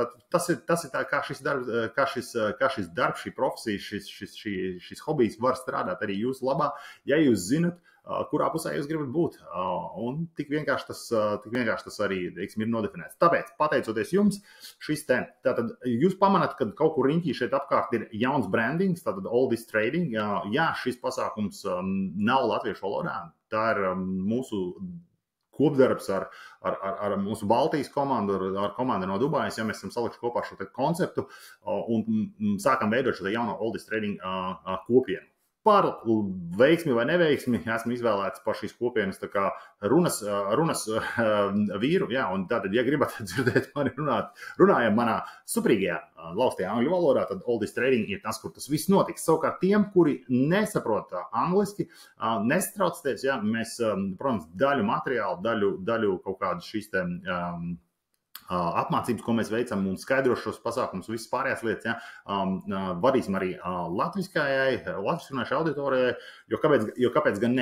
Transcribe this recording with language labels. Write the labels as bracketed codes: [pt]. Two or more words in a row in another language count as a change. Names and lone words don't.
[lv] Tas ir tā, kā šis darbs, šī profesija, šis hobijs var strādāt arī jūsu labā, ja jūs zinat, kurā pusē jūs gribat būt. Un tik vienkārši tas arī, teiksim, ir nodefinēts. Tāpēc, pateicoties jums, tātad jūs pamanāt, ka kaut kur riņķī šeit apkārt ir jauns brandings, tātad all this trading. Jā, šis pasākums nav latviešu valodā. Tā ir mūsu kopdarbs ar mūsu Baltijas komandu, ar komandu no Dubajas, ja mēs esam salikuši kopā šo konceptu un sākam veidot šo jauno all this trading kopienu. Par veiksmi vai neveiksmi esmu izvēlēts par šīs kopienas tā kā runas vīru, jā, un tātad, ja gribat dzirdēt mani runājam manā suprīgajā laustajā angļu valodā, tad all this trading ir tas, kur tas viss notiks. Savukārt tiem, kuri nesaprot angliski, nestraucieties, jā, mēs, protams, daļu materiālu, daļu kaut kādu šīs te apmācības, ko mēs veicam un skaidrošu šos pasākumus, visas pārējās lietas, ja, vadīsim arī latviskajai auditorijai, jo kāpēc gan ne?